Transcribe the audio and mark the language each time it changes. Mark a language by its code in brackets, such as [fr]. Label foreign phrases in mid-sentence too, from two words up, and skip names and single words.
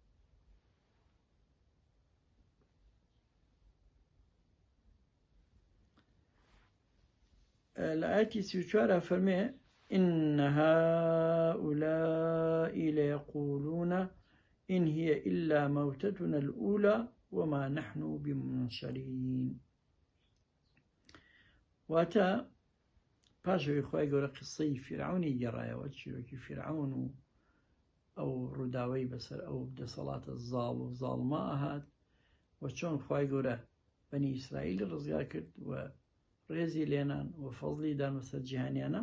[ar] الآية 34 فرمي إن هؤلاء ليقولون إن هي إلا موتتنا الأولى وما نحن بمنشرين. [ckb] واتا پاشوی خوای گەورە قسەی فرعونی گەڕایەوە، چیرۆکی فرعون و ئەو ڕووداوەی بەسەر ئەو دەسەڵاتە زاڵ و زاڵما ئاهات و چۆن خوای گەورە بەنی ئیسرائیل ڕزگار کرد و ڕێزی لێنان و فەزلی دان بەسەر جیهانیانە.